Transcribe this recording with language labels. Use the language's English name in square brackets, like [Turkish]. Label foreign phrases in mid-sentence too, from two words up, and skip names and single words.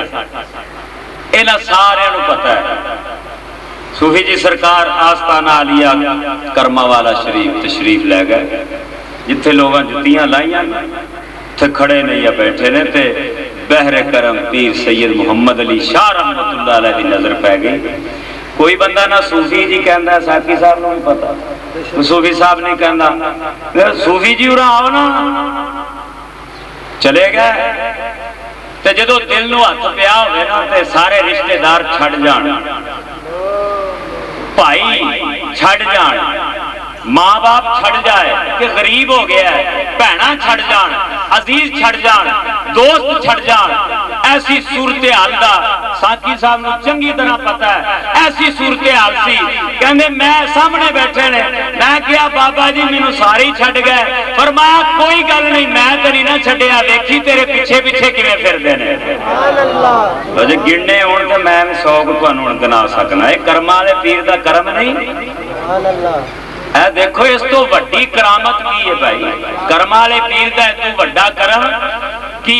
[Punjabi] ਇਨ੍ਹਾਂ ਸਾਰਿਆਂ ਨੂੰ ਪਤਾ ਹੈ ਸੂਫ਼ੀ ਜੀ ਸਰਕਾਰ ਆਸਤਾਨਾ ਆਲੀਆ ਕਰਮਾਂਵਾਲਾ ਸ਼ਰੀਫ਼ ਤਸ਼ਰੀਫ਼ ਲੈ ਗਏ, ਜਿੱਥੇ ਲੋਕਾਂ ਜੁੱਤੀਆਂ ਲਾਈਆਂ ਥੇ ਖੜ੍ਹੇ ਨੇ ਯਾ ਬੈਠੇ ਨੇ, ਤੇ ਬਹਿਰੇ ਕਰਮ ਪੀਰ ਸੱਯਦ ਮੁਹੰਮਦ ਅਲੀ ਸ਼ਾਹ [Arabic] رحمة الله عليه [Punjabi] ਦੀ ਨਜ਼ਰ ਪੈ ਗਈ। ਕੋਈ ਬੰਦਾ ਨਾ ਸੂਫ਼ੀ ਜੀ ਕਹਿੰਦਾ, ਸਾਕੀ ਸਾਹਬ ਨੂੰ ਭੀ ਪਤਾ, ਸੂਫ਼ੀ ਸਾਹਬ ਨਹੀਂ ਕਹਿੰਦਾ, ਸੂਫ਼ੀ ਜੀ ਉਰਾ ਆਓ ਨਾ, ਚਲੇ ਗਏ। ਤੇ ਜਦੋਂ ਦਿਲ ਨੂੰ ਹੱਥ ਪਿਆ ਹੋਵੇ ਨਾ ਤੇ ਸਾਰੇ ਰਿਸ਼ਤੇਦਾਰ ਛੱਡ ਜਾਣ, ਭਾਈ ਛੱਡ ਜਾਣ, ਮਾਂ ਬਾਪ ਛੱਡ ਜਾਏ ਕਿ ਗ਼ਰੀਬ ਹੋ ਗਿਆ ਹੈ, ਭੈਣਾਂ ਛੱਡ ਜਾਣ, ਅਜ਼ੀਜ਼ ਛੱਡ ਜਾਣ, ਦੋਸਤ ਛੱਡ ਜਾਣ, ਐਸੀ ਸੂਰਤ ਹਾਲ ਕਾ ਸਾਥੀ ਸਾਹਬ ਕੋ ਚੰਗੀ ਤਰ੍ਹਾਂ ਪਤਾ ਹੈ। ਐਸੀ ਸੂਰਤ ਹਾਲ ਸੀ, ਕਹਿੰਦੇ ਮੈਂ ਸਾਹਮਣੇ ਬੈਠੇ ਨੇ, ਮੈਂ ਕਿਆ ਬਾਬਾ ਜੀ ਮੈਨੂੰ ਸਾਰੇ ਹੀ ਛੱਡ ਗਏ। ਫ਼ਰਮਾਇਆ ਕੋਈ ਗੱਲ ਨਹੀਂ, ਮੈਂ ਤੋ ਨਹੀਂ ਨਾ ਛੱਡਿਆ, ਦੇਖੀ ਤੇਰੇ ਪਿੱਛੇ ਪਿੱਛੇ ਕਿਵੇਂ ਫਿਰਦੇ ਨੇ। ਅਜੇ ਗਿਣਨੇ ਹੋਣ ਤੇ ਮੈਂ 100 ਕੋ ਤੁਹਾਨੂੰ ਗਿਣਾ ਸਕਨਾ। ਯੇ ਕਰਮਾਂ ਵਾਲੇ ਪੀਰ ਦਾ ਕਰਮ ਨਹੀਂ। ਐ ਦੇਖੋ ਇਸ ਤੋ ਵੱਡੀ ਕਰਾਮਤ ਕੀ ਹੈ ਭਾਈ, ਕਰਮਾਂ ਵਾਲੇ ਪੀਰ ਦਾ ਇਸ ਤੋ ਵੱਡਾ ਕਰਮ ਕੀ।